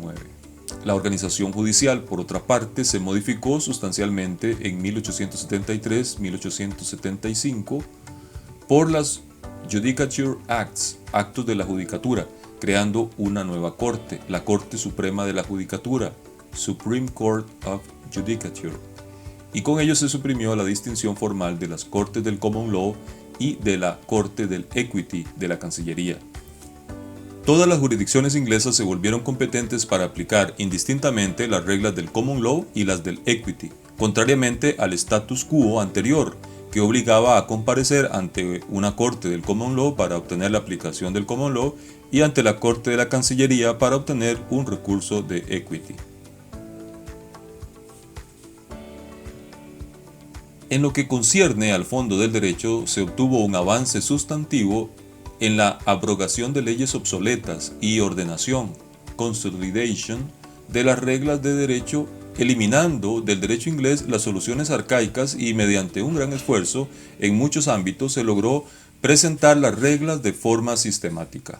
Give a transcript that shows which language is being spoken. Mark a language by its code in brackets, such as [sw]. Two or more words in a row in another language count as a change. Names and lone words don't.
[es] La organización judicial, por otra parte, se modificó sustancialmente en 1873-1875 por las Judicature Acts, actos de la judicatura, creando una nueva corte, la Corte Suprema de la Judicatura, Supreme Court of Judicature, y con ello se suprimió la distinción formal de las Cortes del [en] Common Law [es] y de la Corte del Equity de la Cancillería. Todas las jurisdicciones inglesas se volvieron competentes para aplicar indistintamente las reglas del [en] Common Law [es] y las del Equity, contrariamente al [la] status quo [es] anterior, que obligaba a comparecer ante una corte del [en] Common Law [es] para obtener la aplicación del [en] Common Law [es] y ante la corte de la Cancillería para obtener un recurso de Equity. En lo que concierne al fondo del derecho, se obtuvo un avance sustantivo en la abrogación de leyes obsoletas y ordenación, consolidation, de las reglas de derecho, eliminando del derecho inglés las soluciones arcaicas y mediante un gran esfuerzo en muchos ámbitos se logró presentar las reglas de forma sistemática.